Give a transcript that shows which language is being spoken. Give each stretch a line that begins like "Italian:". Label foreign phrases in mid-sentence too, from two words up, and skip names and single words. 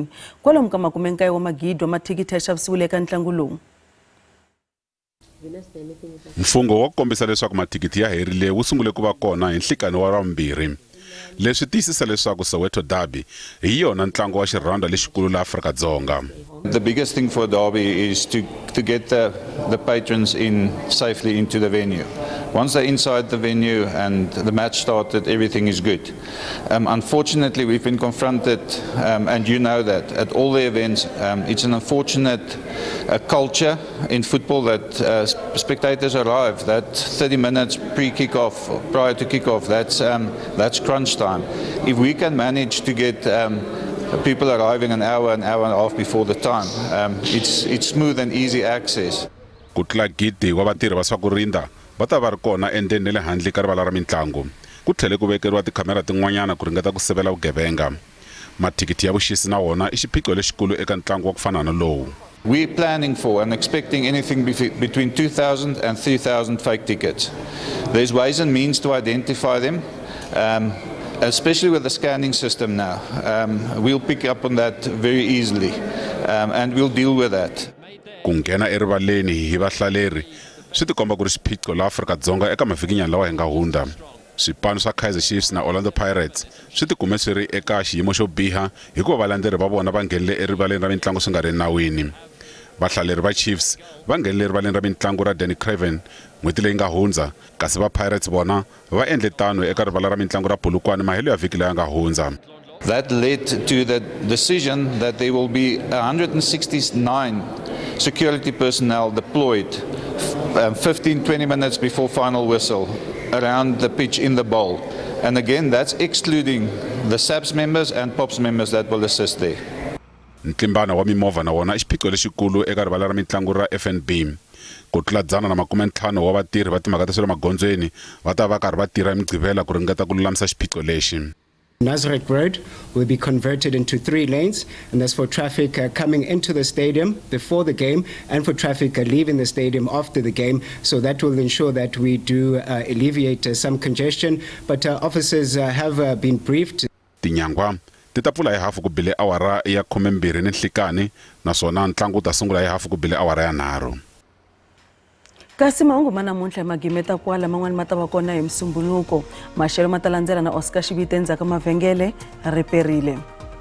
Tsonga: Kwalomu ka 9 wa magidi wa mathikithi ya xavisiwile eka ntlangu lowu. Mfumo wa kombisa leswaku mathikithi ya herile wu sungule ku va kona hi nhlekani wa Ravumbirhi. leswi tiyisisa leswaku Soweto Derby hi yona ntlangu wa xirhawunda lexikulu la Afrika-Dzonga.
English: The biggest thing for Derby is to get the patrons in safely into the venue. Once they're inside the venue and the match started, everything is good. Unfortunately, we've been confronted, and you know that, at all the events, it's an unfortunate culture in football that spectators arrive, that 30 minutes pre-kickoff, prior to kickoff, that's crunch time. If we can manage to get people arriving an hour and a half before the time, it's smooth and easy access.
Tsonga: Ku tlula gidi wa vatirhi va swa ku rinda va ta va ri kona endleni le handle ka rivala ra mitlangu. Ku tlhele ku vekeriwa tikhamera tin'wanyana ku ringeta ku sivela vugevenga. Mathikiti ya vuxisi na wona i xiphiqo lexikulu eka ntlangu wa ku fana na lowu.
English: We're planning for and expecting anything between 2,000 and 3,000 fake tickets. There's ways and means to identify them. Especially with the scanning system now, we'll pick up on that very easily, and we'll deal with that.
Tsonga: Ku nghena erivaleni hi vahlaleri swi tikomba ku ri xiphiqo la Afrika-Dzonga eka mavikinyana lawa hi nga hundza. Swipano swa Kaizer Chiefs na Orlando Pirates swi tikume swi ri eka xiyimo xo biha hikuva valandzeleri va vona va nghenile erivaleni ra mitlangu swi nga ri nawini. Vahlaleri va Chiefs va nghenile erivaleni ra mitlangu ra Denel n'hweti leyi nga hundza, kasi va Pirates bona va endle tano eka rivala ra mitlangu ra Polokwane mahelo ya vhiki leyi nga hundza.
English: That led to the decision that there will be 169 security personnel deployed 15-20 minutes before final whistle around the pitch in the bowl. And again, that's excluding the SABC members and POPs members that will assist there. Ntlimbano wa mimovha na wona i xiphiqo lexikulu eka rivala ra mitlangu ra FNB. Ku tlula 150 wa vatirhi va timhaka ta swa le magondzweni va ta va karhi va tirha migqivela ku ringeta ku lulamisa xiphiqo lexi. Nazareth Road will be converted into 3 lanes, and that's for traffic coming into the stadium before the game and for traffic leaving the stadium after the game. So that will ensure that we do alleviate some congestion. But officers have been briefed.
Tsonga: Tinyangwa ti ta pfula hi hafu ku bile awara ya 12 ninhlikani naswona ntlangu ta sungula hi hafu ku bile awara ya 3. Kasi mahungu ma namuntlha magimeta kwala man'wana ma ta va kona hi Msumbuluko. Maxelo ma ta landzela na Oscar Xivite endzhaku ka mavhengele riperile.